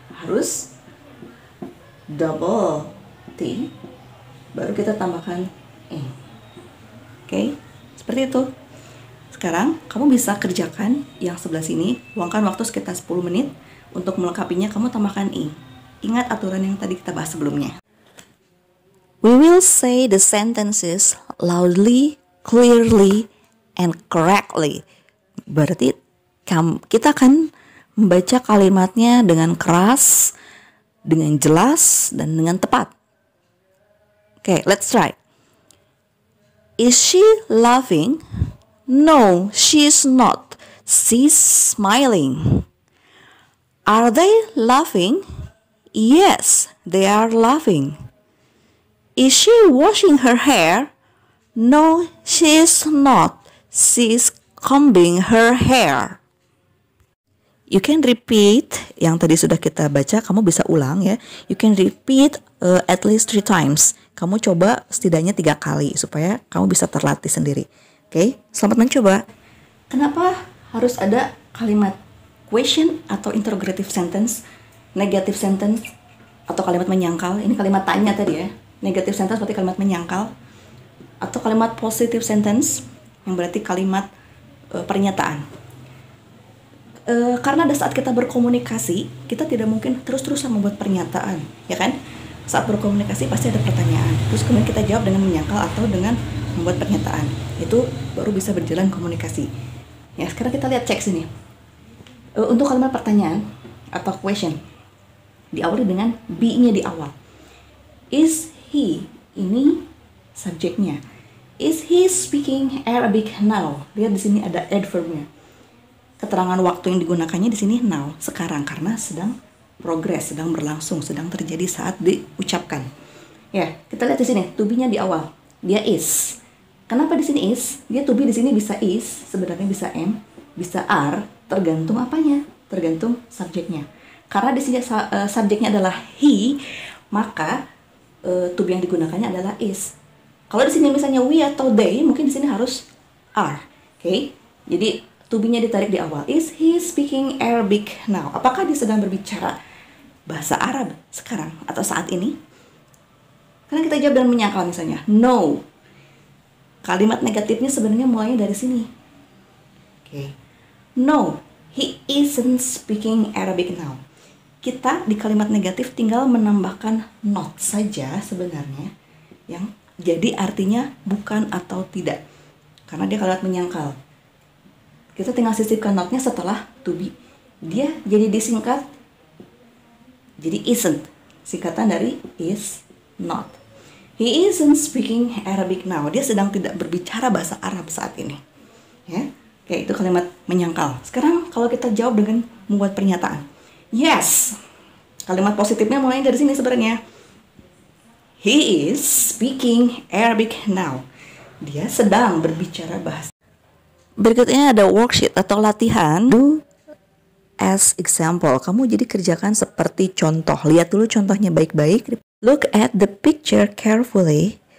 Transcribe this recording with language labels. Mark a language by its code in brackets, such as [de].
[id] Harus double T, baru kita tambahkan ing. Oke, seperti itu. Sekarang kamu bisa kerjakan yang sebelah sini. Luangkan waktu sekitar 10 menit untuk melengkapinya. Kamu tambahkan ing. Ingat aturan yang tadi kita bahas sebelumnya. [en] We will say the sentences loudly, clearly, and correctly. [id] Berarti kita akan membaca kalimatnya dengan keras, dengan jelas, dan dengan tepat. [en] Okay, let's try. Is she laughing? No, she is not. She's smiling. Are they laughing? Yes, they are laughing. Is she washing her hair? No, she is not. She is combing her hair. You can repeat [id] yang tadi sudah kita baca, kamu bisa ulang ya. [en] You can repeat at least 3 times. [id] Kamu coba setidaknya 3 kali supaya kamu bisa terlatih sendiri. Oke, selamat mencoba. Kenapa harus ada kalimat question atau [en] interrogative sentence, negative sentence [id] atau kalimat menyangkal? Ini kalimat tanya tadi ya. Negative sentence berarti kalimat menyangkal, atau kalimat positive sentence yang berarti kalimat pernyataan. Karena ada saat kita berkomunikasi, kita tidak mungkin terus-terusan membuat pernyataan, ya kan? Saat berkomunikasi pasti ada pertanyaan, terus kemudian kita jawab dengan menyangkal atau dengan membuat pernyataan. Itu baru bisa berjalan komunikasi. Ya, sekarang kita lihat cek sini. Untuk kalimat pertanyaan atau question, diawali dengan be-nya di awal. [en] Is he, [id] ini subjeknya. [en] Is he speaking Arabic now? [id] Lihat di sini ada adverbnya. Keterangan waktu yang digunakannya di sini now, sekarang, karena sedang progress, sedang berlangsung, sedang terjadi saat diucapkan. Ya, kita lihat di sini, to be-nya di awal. Dia is. Kenapa di sini is? Dia to be di sini bisa is, sebenarnya bisa am, bisa are, tergantung apanya? Tergantung subjeknya. Karena di sini subjeknya adalah he, maka to be yang digunakannya adalah is. Kalau di sini misalnya we atau they, mungkin di sini harus are. Oke? Jadi to be-nya ditarik di awal. [en] Is he speaking Arabic now? [id] Apakah dia sedang berbicara bahasa Arab sekarang atau saat ini? Karena kita jawab dengan menyangkal misalnya, no. Kalimat negatifnya sebenarnya mulainya dari sini. Oke. [en] No, he isn't speaking Arabic now. [id] Kita di kalimat negatif tinggal menambahkan not saja sebenarnya, yang jadi artinya bukan atau tidak, karena dia kalimat menyangkal. Kita tinggal sisipkan notnya setelah to be. Dia jadi disingkat jadi isn't, singkatan dari is not. [en] He isn't speaking Arabic now. [id] Dia sedang tidak berbicara bahasa Arab saat ini. Ya, kayak itu kalimat menyangkal. Sekarang kalau kita jawab dengan membuat pernyataan, yes. Kalimat positifnya mulai dari sini sebenarnya. [en] He is speaking Arabic now. [id] Dia sedang berbicara bahasa. Berikutnya ada worksheet atau latihan. [en] Do as example. [id] Kamu jadi kerjakan seperti contoh. Lihat dulu contohnya baik-baik. [en] Look at the picture carefully.